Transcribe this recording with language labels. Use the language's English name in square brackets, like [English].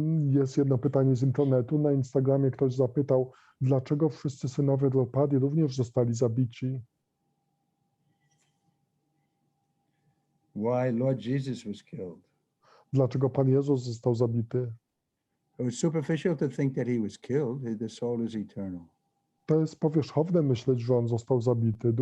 [Polish] Jest jedno pytanie z internetu. Na Instagramie ktoś zapytał, dlaczego wszyscy synowie Draupadi również zostali zabici? [English] Why Lord Jesus was killed? [Polish] Dlaczego Pan Jezus został zabity? [English] It was superficial to think that he was killed. The soul is eternal. [Polish] To jest powierzchowne myśleć, że on został zabity.